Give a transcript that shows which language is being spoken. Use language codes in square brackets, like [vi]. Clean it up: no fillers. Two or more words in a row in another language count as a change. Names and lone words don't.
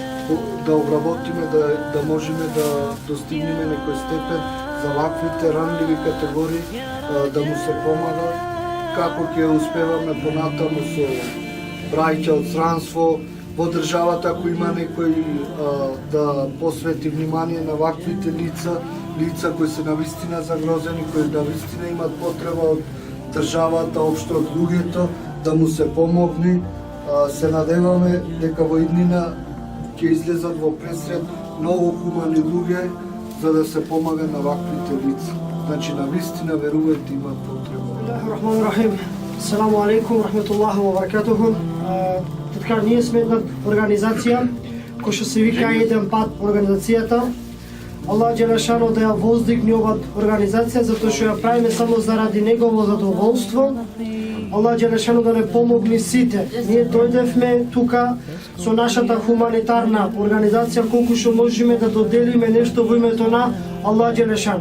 [mk] да обработиме, да можеме да достигнеме некој степен за ваквите ранливи категории, да му се помага, како ќе успеваме понатаму со браќа од странство во државата, ако има некој да посвети внимание на ваквите лица кои се навистина загрозени, кои навистина имат потреба од државата, општо од луѓето, да му се помогне. Се надеваме дека во иднина ќе излезат во пресред многу хумани луѓе за да се помага на ваквите лица. Значи навистина верувајте имат потреба. [ar] رحمن رحيم. السلام عليكم، رحمة الله وبركاته. [mk] Така, ние сме една организација која што се вика еден пат организацијата. [ar] الله جل شأنه [mk] да ја воздигне ова организација, затоа што ја правиме само заради негово задоволство. [ar] الله جل شأنه [mk] да не помогне сите. Ние дојдевме тука со нашата хуманитарна организација, колку што можеме да доделиме нешто во името на [ar] الله جل شأنه.